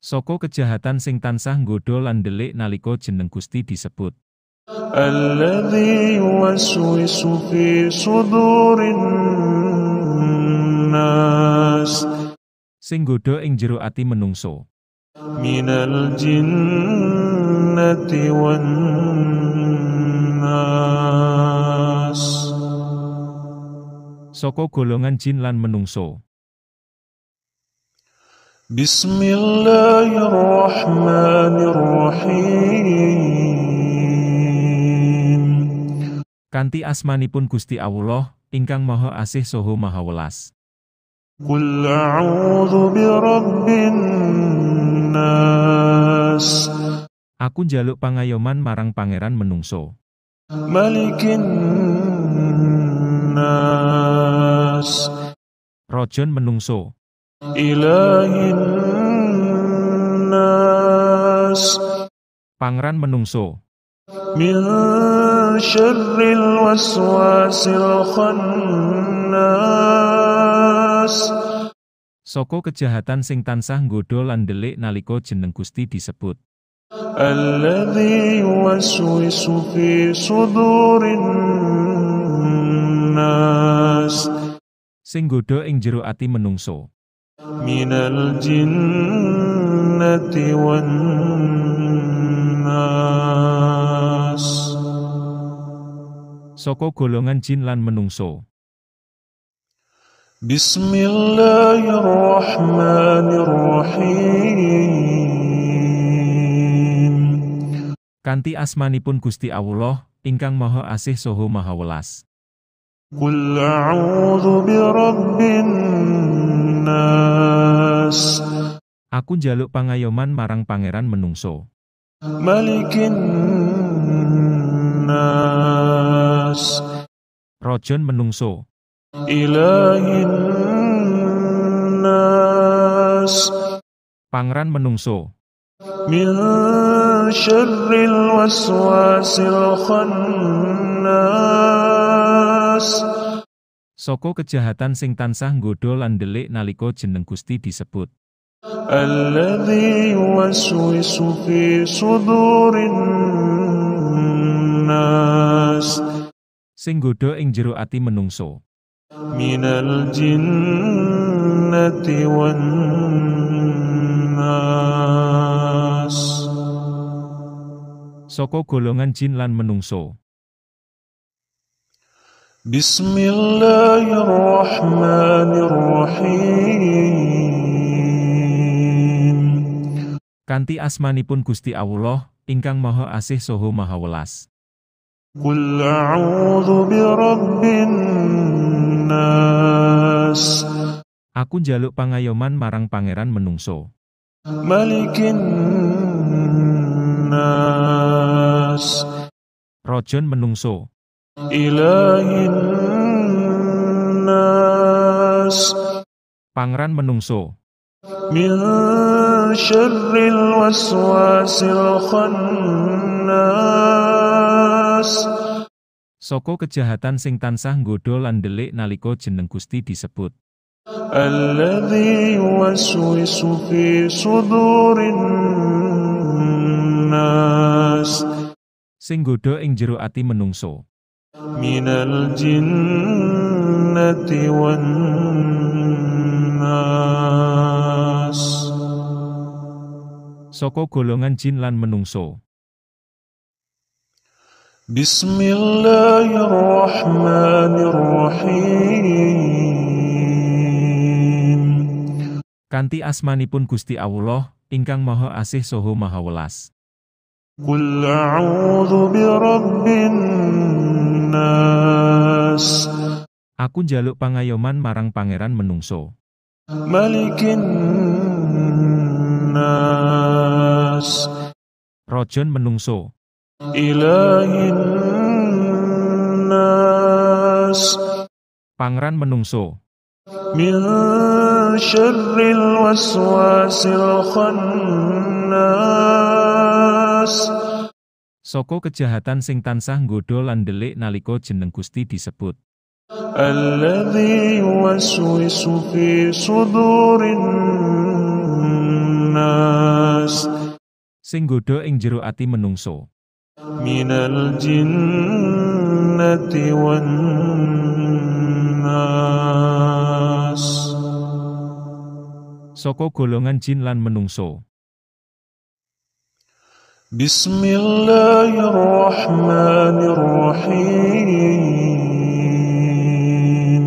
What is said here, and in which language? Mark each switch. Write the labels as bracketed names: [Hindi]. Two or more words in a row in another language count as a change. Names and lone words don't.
[Javanese] Saka kejahatan sing tansah nggodha lan ndelik nalika jeneng Gusti disebut. [Arabic] الذي يوسوس في صدور الناس [Javanese] Sing nggodha ing jero ati menungso. [Arabic] من الجنة والناس [Javanese] Saka golongan jin lan menungso. [Arabic] بسم الله الرحمن الرحيم [Javanese] Kanthi asmanipun Gusti Allah, ingkang Maha Asih saha Maha Welas. [Arabic] قل أعوذ برب الناس [Javanese] Aku njaluk pangayoman marang pangeran menungso. [Arabic] ملك الناس [Javanese] Rajon menungso. [Arabic] إله الناس [Javanese] Pangeran menungso. [Arabic] من شر الوسواس الخناس [Javanese] Saka kejahatan sing tansah nggodha lan ndelik nalika jeneng Gusti disebut. [Arabic] الذي يوسوس في صدور الناس [Javanese] Sing nggodha ing jero ati menungso. [Arabic] من الجنة والناس [Javanese] Saka golongan jin lan menungso. [Arabic] بسم الله الرحمن الرحيم [Javanese] Kanthi asmanipun Gusti Allah, ingkang Maha Asih saha Maha Welas. [Arabic] قل أعوذ برب الناس [Javanese] Aku njaluk pangayoman marang pangeran menungso. [Arabic] ملك الناس [Javanese] Rajon menungso. [Arabic] إله الناس [Javanese] Pangeran menungso. [Arabic] من شر الوسواس الخناس [Javanese] Saka kejahatan sing tansah nggodha lan ndelik nalika jeneng Gusti disebut. [Arabic] الذي يوسوس في صدور الناس [Javanese] Sing nggodha ing jero ati menungso. [Arabic] من الجنة والناس [Javanese] Saka golongan jin lan menungso. [Arabic] بسم الله الرحمن الرحيم [Javanese] Kanthi asmanipun Gusti Allah, ingkang Maha Asih saha Maha Welas. [Arabic] قل أعوذ برب الناس [Javanese] Aku njaluk pangayoman marang pangeran menungso. [Arabic] ملك الناس [Javanese] Rajon menungso. [Arabic] إله الناس [Javanese] Pangeran menungso. [Arabic] من شر الوسواس الخناس [Javanese] Saka kejahatan sing tansah nggodha lan ndelik nalika jeneng Gusti disebut. [Arabic] الذي يوسوس في صدور الناس [Javanese] Sing nggodha ing jero ati menungso. [Arabic] من الجنة والناس [Javanese] Saka golongan jin lan menungso. [Arabic] بسم الله الرحمن الرحيم [Javanese] Kanthi asmanipun Gusti Allah, ingkang Maha Asih saha Maha Welas. [Arabic] قل أعوذ برب الناس [Javanese] Aku njaluk pangayoman marang pangeran menungso. [Arabic] ملك الناس [Javanese] Rajon menungso. [Arabic] إله الناس [Javanese] Pangeran menungso. [Arabic] من شر الوسواس الخناس [Javanese] Saka kejahatan sing tansah nggodha lan ndelik nalika jeneng Gusti disebut. [Arabic] الذي يوسوس في صدور nas [Javanese] sing nggodha ing jero ati menungso [Arabic] من الجنة والناس [Javanese] saka golongan jin lan menungso. [Arabic] Bismillahirrahmanirrahim.